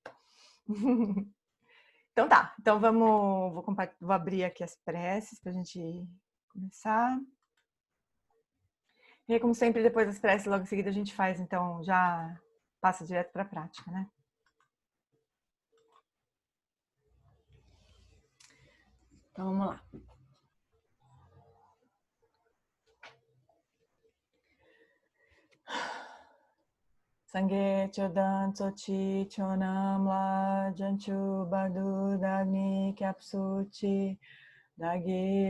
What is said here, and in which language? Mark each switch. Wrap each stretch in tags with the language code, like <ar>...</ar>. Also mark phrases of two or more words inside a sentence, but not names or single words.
<pt>Então tá, então vou abrir aqui as preces pra gente começar. E aí, como sempre, depois das preces, logo em seguida a gente faz, então já passa direto para a prática, né? Então vamos lá.</pt> <bo>སངས་རྒྱས་ཆོས་དང་ཚོགས་ཀྱི་མཆོག་རྣམས་ལ་བྱང་ཆུབ་བར་དུ་བདག་ནི་སྐྱབས་སུ་མཆི་བདག་གིས</bo>